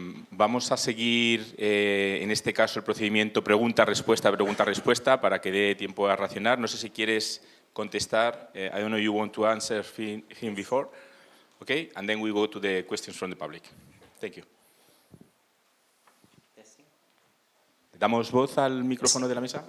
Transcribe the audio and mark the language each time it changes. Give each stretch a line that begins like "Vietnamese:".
Spanish: Vamos a seguir, en este caso, el procedimiento pregunta-respuesta para que dé tiempo a racionar. No sé si quieres contestar.
English: I don't know if you want to answer him before. Okay, and then we go to the questions from the public. Thank you.
Spanish: ¿Damos voz al micrófono de la mesa?